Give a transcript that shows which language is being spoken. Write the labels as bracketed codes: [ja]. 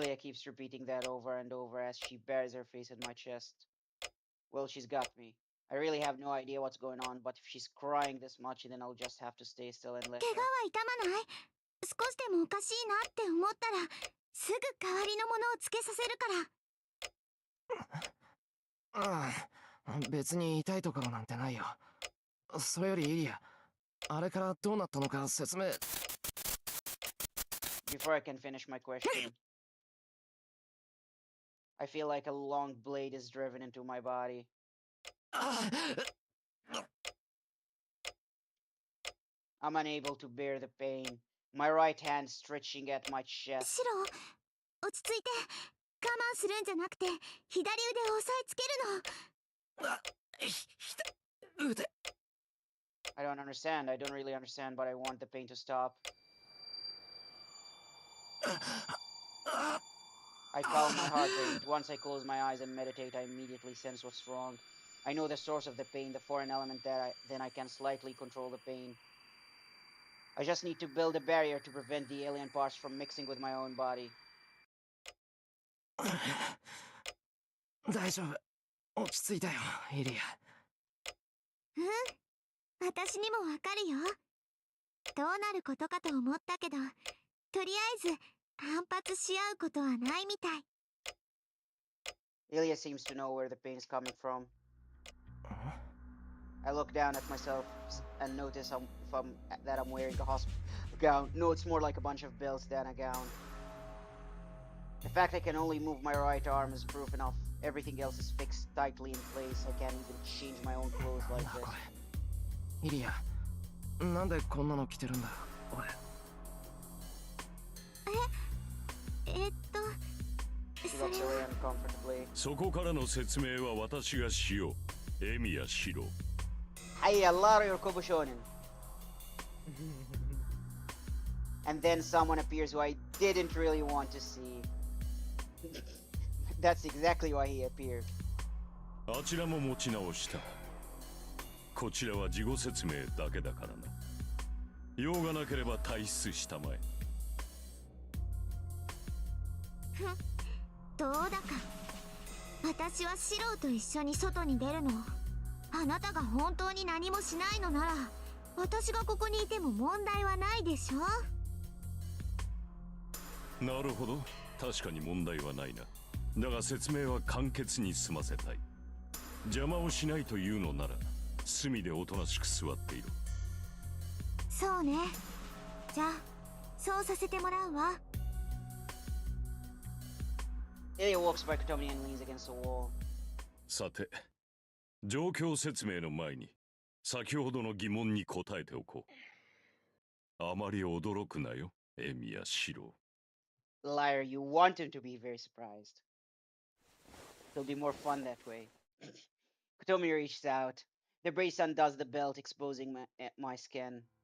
[en] Ilya keeps repeating that over and over as she buries her face in my chest. Well, she's got me. I really have no idea what's going on, but if she's crying this much, then I'll just have to stay still and let [ja] 怪我 [en] her. [ja] は痛まない少しでもおかしいなって思ったらすぐ代わりのものをつけさせるからああ、別に痛いところなんてないよ。それよりイリア、あれからどうなったのか説明。 [en] Before I can finish my question, I feel like a long blade is driven into my body. I'm unable to bear the pain. My right hand stretching at my chest. シロ落ち着いて我慢するんじゃなくて左腕を押さえつけるの腕。 I don't understand. I don't really understand, but I want the pain to stop. I calm my heart rate. Once I close my eyes and meditate, I immediately sense what's wrong. I know the source of the pain, the foreign element then I can slightly control the pain. I just need to build a barrier to prevent the alien parts from mixing with my own body. [ja] 大丈夫。落ち着いたよ、イリア。私にもわかるよ。どうなることかと思ったけど、とりあえず反発し合うことはないみたい。 [en] Ilya seems to know where the pain is coming from. I look down at myself and notice that I'm wearing a hospital gown. No, it's more like a bunch of belts than a gown. The fact I can only move my right arm is proof enough. Everything else is fixed tightly in place. I can't even change my own clothes like this. [ja] イリア、なんでこんなの着てるんだ、俺。 [en] She looks away uncomfortably. [ja] そこからの説明は私がしよう。エミヤシロ。 [en] Hey, Alario Kobushonin. And then someone appears who I didn't really want to see. That's exactly why he appeared. [ja] あちらも持ち直した。こちらは事後説明だけだからな。用がなければ退出したまえ。どうだか。私はシローと一緒に外に出るの。あなたが本当に何もしないのなら、私がここにいても問題はないでしょ。なるほど、確かに問題はないな。だが説明は簡潔に済ませたい。邪魔をしないというのなら、隅でおとなしく座っていろ。そうね。じゃあ、そうさせてもらうわ。 [en] Ilya walks by Kotomi and leans against the wall. [ja] さて、状況説明の前に、先ほどの疑問に答えておこう。あまり驚くなよ、エミヤシロ。 [en] Liar, you want him to be very surprised. It'll be more fun that way. Kotomi reaches out. The brace undoes the belt, exposing my skin.